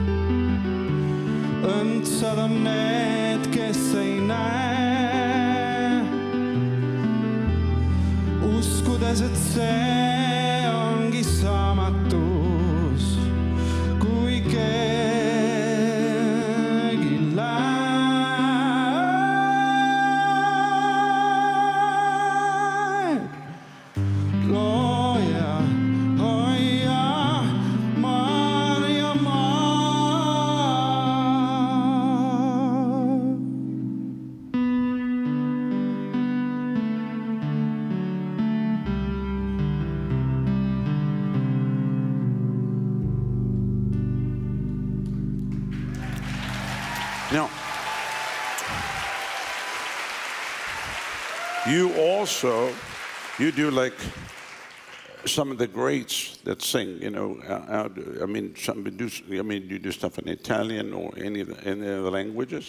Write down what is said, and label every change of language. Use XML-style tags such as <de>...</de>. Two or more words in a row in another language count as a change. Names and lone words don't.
<et>õndsad on need, kes ei näe, uskudes, et see ongi saamatus, kui keegi läheb. Looja, hoia, Maarjamaa.</et> <en>Now, you do like some of the greats that sing, you do stuff in Italian or any of the languages?</en>